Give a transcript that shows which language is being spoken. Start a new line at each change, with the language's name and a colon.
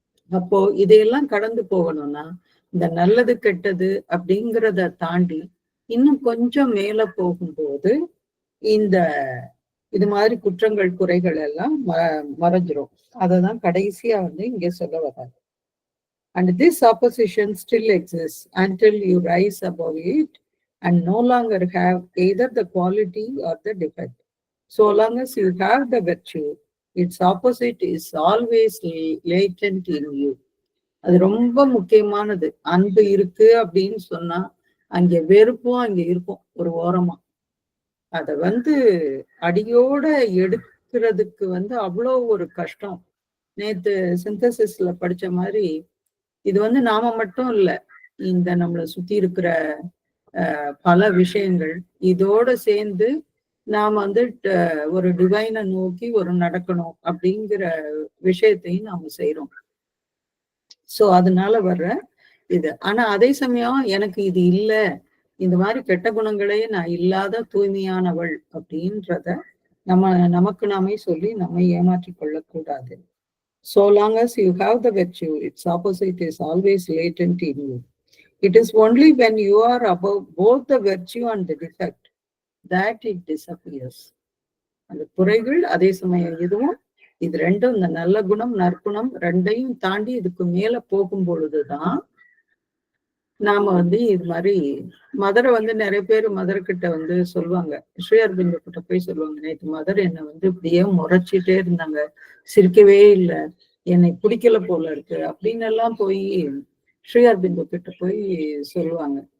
Tamil: அப்போ இதையெல்லாம் கடந்து போகணும்னா இந்த நல்லது கெட்டது அப்படிங்கிறத தாண்டி இன்னும் கொஞ்சம் மேல போகும்போது இந்த இது மாதிரி குற்றங்கள் குறைகள் எல்லாம் மறைஞ்சிரும். அததான் கடைசியா வந்து இங்க சொல்ல வர்றாங்க.
English: And this opposition still exists until you rise above it and no longer have either the quality or the defect. So long as you have the virtue, its opposite is always latent in you.
Tamil: அது ரொம்ப முக்கியமானது. அன்பு இருக்கு அப்படின்னு சொன்னா அங்க வெறுப்பும் அங்க இருக்கும் ஒரு ஓரமா. அத வந்து அடியோட எடுக்கிறதுக்கு வந்து அவ்வளோ ஒரு கஷ்டம். நேத்து சிந்தசிஸ்ல படிச்ச மாதிரி இது வந்து நாம மட்டும் இல்ல, இந்த நம்மளை சுத்தி இருக்கிற பல விஷயங்கள் இதோட சேர்ந்து நாம வந்து ஒரு டிவைனை நோக்கி ஒரு நடக்கணும் அப்படிங்கிற விஷயத்தையும் நாம செய்யறோம். சோ அதனால வர்ற இது. ஆனா அதே சமயம் எனக்கு இது இல்ல, இந்த மாதிரி கெட்ட குணங்களே நான் இல்லாத தூய்மையானவள் அப்படின்றத நமக்கு நாமே சொல்லி நம்மை ஏமாற்றிக் கொள்ளக்கூடாது.
English: So long as you have the virtue, its opposite is always latent in you. It is only when you are above both the virtue and the defect that it disappears.
Tamil: அந்த குறைகள் அதே சமயம் இதுவும், இது ரெண்டும், இந்த நல்ல குணம் நற்குணம் ரெண்டையும் தாண்டி இதுக்கு மேல போகும் பொழுதுதான் நாம வந்து இது மாதிரி மதரை வந்து நிறைய பேர் மதர்கிட்ட வந்து சொல்லுவாங்க, ஸ்ரீ அரபிந்த கிட்ட போய் சொல்லுவாங்க, நேற்று மதர் என்னை வந்து இப்படியே முறைச்சிட்டே இருந்தாங்க, சிரிக்கவே இல்லை, என்னை பிடிக்கல போல இருக்கு அப்படின்னு எல்லாம் போய் ஸ்ரீ அரபிந்த கிட்ட போய் சொல்லுவாங்க.